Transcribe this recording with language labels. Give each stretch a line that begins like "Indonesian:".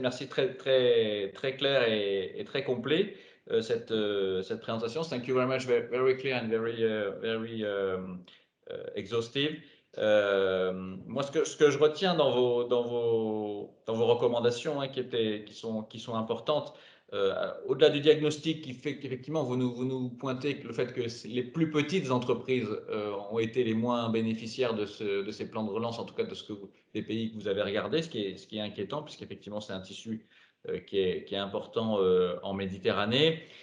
French: Merci, très clair et très complet cette présentation.
English: Thank you very much, very clear and very exhaustive.
French: Moi, ce que je retiens dans vos recommandations, hein, qui sont importantes, au-delà du diagnostic qui fait qu'effectivement vous nous pointez le fait que les plus petites entreprises ont été les moins bénéficiaires de ces plans de relance, en tout cas des pays que vous avez regardés, ce qui est inquiétant, puisqu'effectivement c'est un tissu qui est important en Méditerranée.